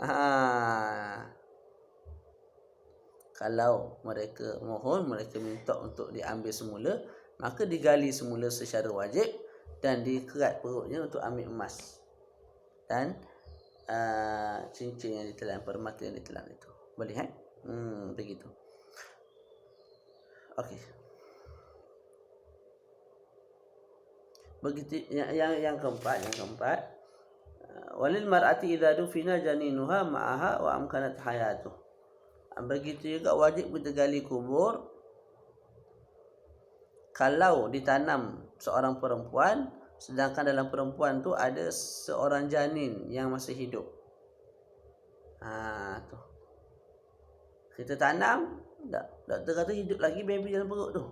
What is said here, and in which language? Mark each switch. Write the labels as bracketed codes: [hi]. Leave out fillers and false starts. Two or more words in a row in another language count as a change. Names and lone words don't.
[ms] Kalau mereka mohon, mereka minta untuk diambil semula, maka digali semula secara wajib dan dikerat perutnya untuk ambil emas dan cincin yang ditelan, permata yang ditelan itu. Boleh begitu. Okey. Begitu yang keempat, [ar] وللمرأة إذا دفن جنينها معها وأمكنت حياته. [ms] Begitu juga wajib kita gali kubur kalau ditanam seorang perempuan, sedangkan dalam perempuan tu ada seorang janin yang masih hidup. Tu. Kita tanam, doktor kata hidup lagi baby dalam perut tu.